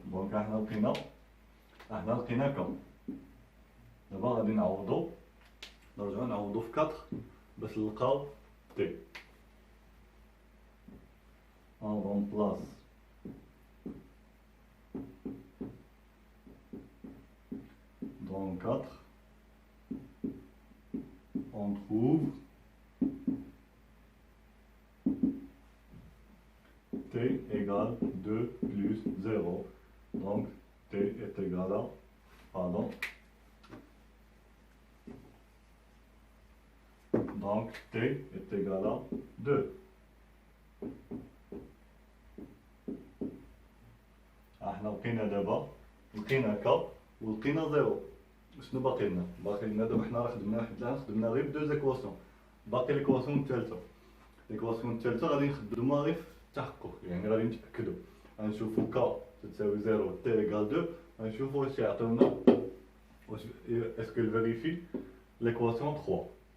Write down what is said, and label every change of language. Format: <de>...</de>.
<ar>دونك احنا لقينا كا. دابا غادي نعوضو نرجعو نعوضو في 4 باش نلقاو تي.</ar> <fr>On remplace dans 4, on trouve t égale 2 plus 0. Donc t est égal à, pardon, donc t est égal à 2.</fr> <ar>احنا لقينا دابا لقينا كا ولقينا زيرو. شنو باقي لنا؟ باقي لنا دابا حنا راه خدمنا لحد الان خدمنا غير بدوز ايكواسيون. باقي ليكواسيون الثالثه. ليكواسيون الثالثه غادي نخدموها غير في التحقق، يعني غادي نتاكدوا غنشوفوا كا تساوي زيرو تي ايكال دو، غنشوفوا واش يعطيونا واش اسكو فيريفي ليكواسيون 3.</ar>